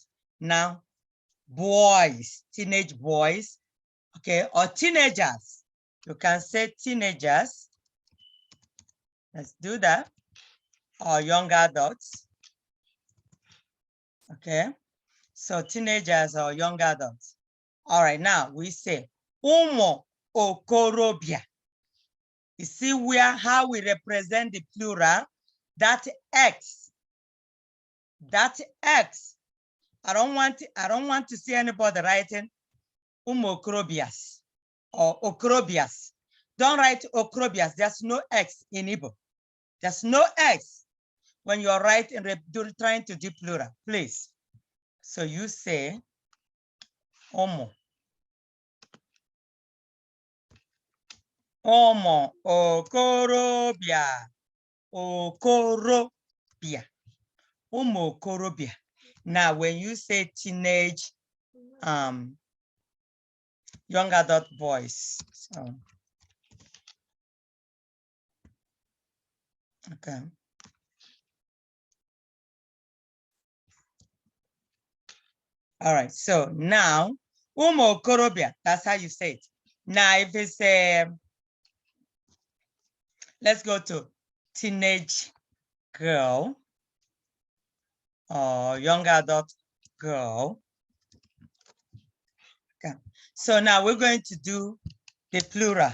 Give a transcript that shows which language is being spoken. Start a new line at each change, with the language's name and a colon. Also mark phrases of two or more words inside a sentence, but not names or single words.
English: Now, boys, teenage boys, okay, or teenagers. You can say teenagers. Let's do that. Or young adults. Okay, so teenagers or young adults. All right, now we say
Igbo: ụmụ okorobịa.
English: You see how we represent the plural, that X. I don't want to see anybody writing
Igbo: ụmụ okorobias
English: or okorobias. Don't write okorobias. There's no X in Igbo. There's no X when you're writing, trying to do plural, please. So you say
Igbo: ụmụ okorobịa. Okorobịa. Ụmụ okorobịa.
English: Now, when you say teenage, young adult boys. So, okay. All right, so now,
Igbo: ụmụ okorobịa,
English: that's how you say it. Now, if it's let's go to teenage girl or young adult girl. Okay. So now we're going to do the plural.